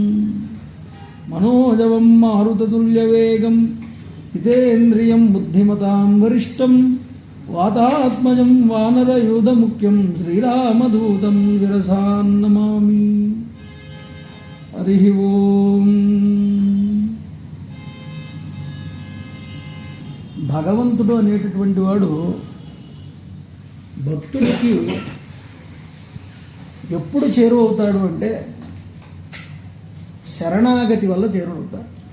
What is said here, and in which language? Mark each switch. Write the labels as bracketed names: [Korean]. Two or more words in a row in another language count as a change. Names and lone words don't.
[Sanskrit] मनोजवं मारुततुल्यवेगं जितेन्द्रियं बुद्धिमतां वरिष्ठं वातात्मजं वानरयूथमुख्यं श्रीरामदूतं शिरसा नमामि। हरिः ओम्। [Telugu] భగవంతుడు అనేటటువంటి వాడు భక్తుడికి ఎప్పుడు చేరువవుతాడు అంటే శరణాగతి వల్ల చేరువవుతాడు.